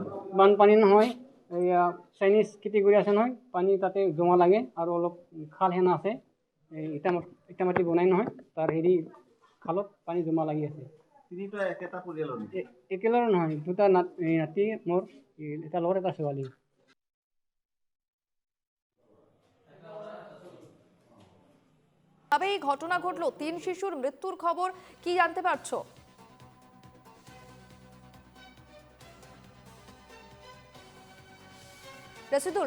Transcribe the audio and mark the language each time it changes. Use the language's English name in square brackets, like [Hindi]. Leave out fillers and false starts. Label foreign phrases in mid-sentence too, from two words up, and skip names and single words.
[Assamese] বানপানী নহয়, এয়া চাইনিজ খেতি কৰি আছে নহয়, পানী তাতে জমা লাগে আৰু অলপ খাল হেন আছে, ইটা মাটি বনাই নহয়, তাৰ খালত পানী জমা লাগি আছে। তিনিটা একেটা পৰিয়ালৰ নেকি? একেলগে নহয়, দুটা নাতি মোৰ, এটা ল'ৰা এটা ছোৱালী। [Bangla] তবে এই ঘটনা ঘটলো, ৩ শিশুর মৃত্যুর খবর কি জানতে পারছো? রশিদুল,